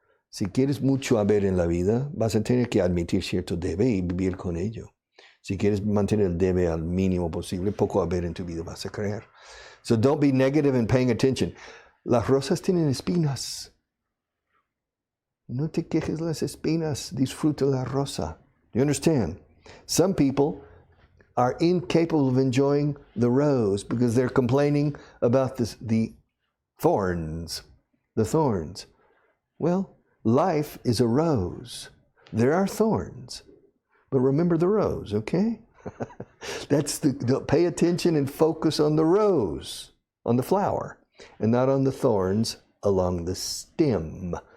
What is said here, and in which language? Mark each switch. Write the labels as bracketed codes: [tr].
[es] Si quieres mucho haber en la vida, vas a tener que admitir cierto debe y vivir con ello. Si quieres mantener el debe al mínimo posible, poco haber en tu vida vas a crear. [en] So don't be negative and paying attention. [es] Las rosas tienen espinas. No te quejes de las espinas, disfruta la rosa. [en] You understand? Some people are incapable of enjoying the rose because they're complaining about the thorns. The thorns. Well, life is a rose. There are thorns. But remember the rose, okay? Pay attention and focus on the rose, on the flower, and not on the thorns along the stem.